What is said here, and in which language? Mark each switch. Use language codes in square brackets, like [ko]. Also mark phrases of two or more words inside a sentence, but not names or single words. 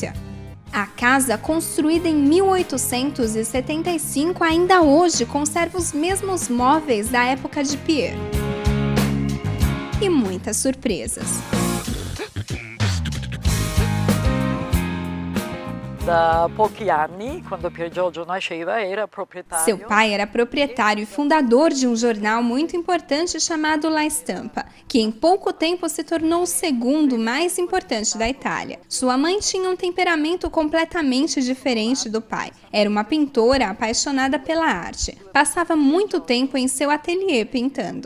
[pt] A casa, construída em 1875, ainda hoje conserva os mesmos móveis da época de Pier. E muitas surpresas. [it] Da pochi anni, quando Pier Giorgio nasceva, era proprietário. [pt] Seu pai era proprietário e fundador de um jornal muito importante chamado La Stampa, que em pouco tempo se tornou o segundo mais importante da Itália. Sua mãe tinha um temperamento completamente diferente do pai. Era uma pintora apaixonada pela arte. Passava muito tempo em seu ateliê pintando.